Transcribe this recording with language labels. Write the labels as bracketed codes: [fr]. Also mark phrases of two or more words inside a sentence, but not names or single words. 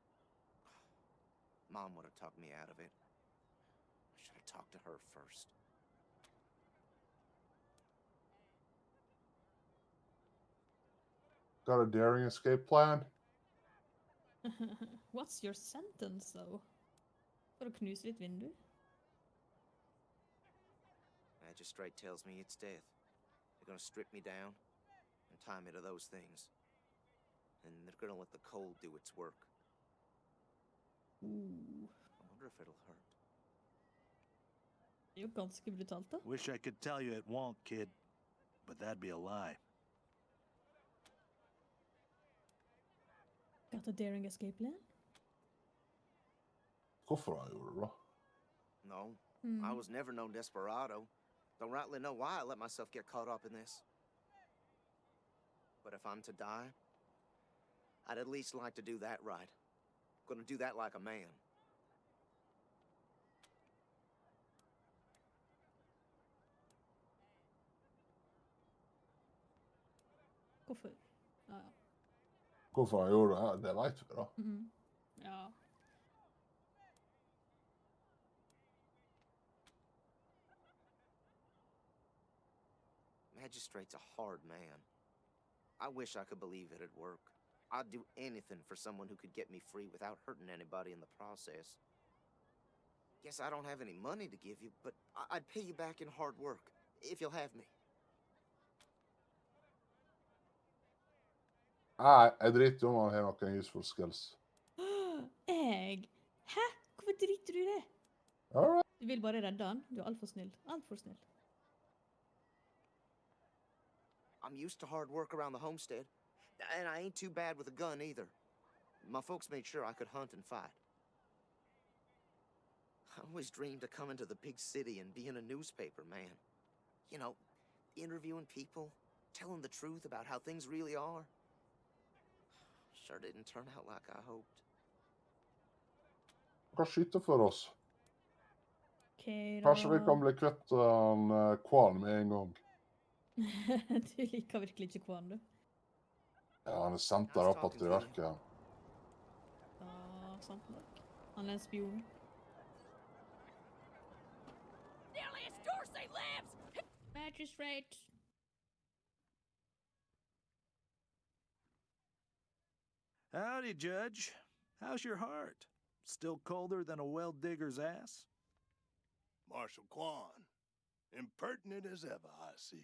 [en] Mom would have talked me out of it. I should have talked to her first. Got a daring escape plan? What's your sentence, though? [no] For å knuse ditt vindu? [en] Magistrate tells me it's death. They're gonna strip me down and tie me to those things. And they're gonna let the cold do its work. Uh, I wonder if it'll hurt. [no] det er jo ganske brutalt, da. [en] Wish I could tell you it won't, kid. But that'd be a lie. Got a daring escape plan? [no] Hvorfor han gjorde det, da? [en] No, Hmm. I was never no desperado. Don't rightly know why I let myself get caught up in this. But if I'm to die, I'd at least like to do that right. Gonna do that like a man. [no] Hvorfor? Ja, ja. Hvorfor han gjorde det, det vet vi, da. Mhm. Ja. [en] Magistrate's a hard man. I wish I could believe it'd work. I'd do anything for someone who could get me free without hurting anybody in the process. Guess I don't have any money to give you, but I'd pay you back in hard work, if you'll have me. [no] Nei, jeg driter om han har noen [en] useful skills. [no] Jeg? Hæ? Hvorfor driter du i det? Alright. Du vil bare redde han? Du er alt for snill. Alt for snill. [en] I'm used to hard work around the homestead, and I ain't too bad with a gun either. My folks made sure I could hunt and fight. I always dreamed of coming to the big city and being a newspaper man. You know, interviewing people, telling the truth about how things really are. Sure didn't turn out like I hoped. [no] Han kan skyte for oss. Ok, da. Kanskje vi kan bli kvitt han Quan med en gang. Du liker virkelig ikke Quan, du. Ja, han er sendt der opp til verket. Ja, sant nok. Han er en spion. [en] Nellius Dorsey lives! Magistrate! Howdy, Judge. How's your heart? Still colder than a well digger's ass? Marshal Quan, impertinent as ever, I see.